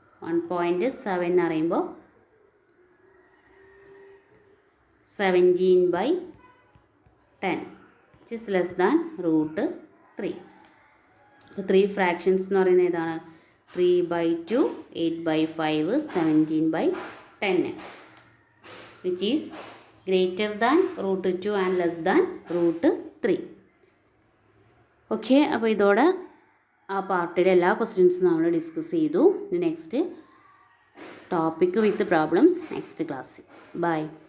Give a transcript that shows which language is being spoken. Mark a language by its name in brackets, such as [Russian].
[Malayalam] 1.7 എന്ന് പറയുമ്പോൾ 17/10 [English] which is less than √3. [Malayalam] അപ്പോൾ 3 ഫ്രാക്ഷൻസ് എന്ന് പറയുന്നത് ഏതാണ്? [English] 3/2, 8/5, 17/10 which is greater than √2 and less than √3. [Malayalam] Okay, അപ്പോൾ ഇതോടെ ആ പാർട്ടിയുടെ എല്ലാ ക്വസ്റ്റ്യൻസും നമ്മൾ ഡിസ്കസ് ചെയ്തു. Next topic with problems next ക്ലാസ്സിൽ. ബൈ.